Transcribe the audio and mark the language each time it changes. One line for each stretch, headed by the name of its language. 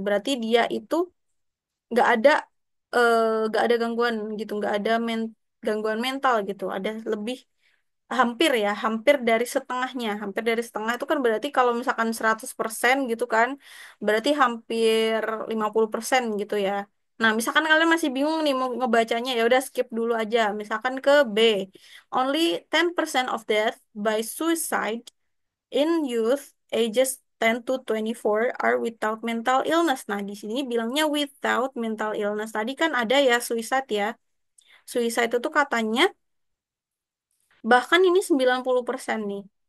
Indonesian: Berarti dia itu nggak ada nggak ada gangguan gitu, nggak ada gangguan mental gitu. Ada lebih hampir ya, hampir dari setengahnya. Hampir dari setengah itu kan berarti kalau misalkan 100% gitu kan, berarti hampir 50% gitu ya. Nah, misalkan kalian masih bingung nih mau ngebacanya, ya udah skip dulu aja. Misalkan ke B.
English: Only 10% of death by suicide in youth ages 10 to 24 are without mental illness.
Indonesian: Nah, di sini bilangnya
English: without mental illness.
Indonesian: Tadi kan ada ya suicide ya. Suicide itu katanya bahkan ini 90% nih.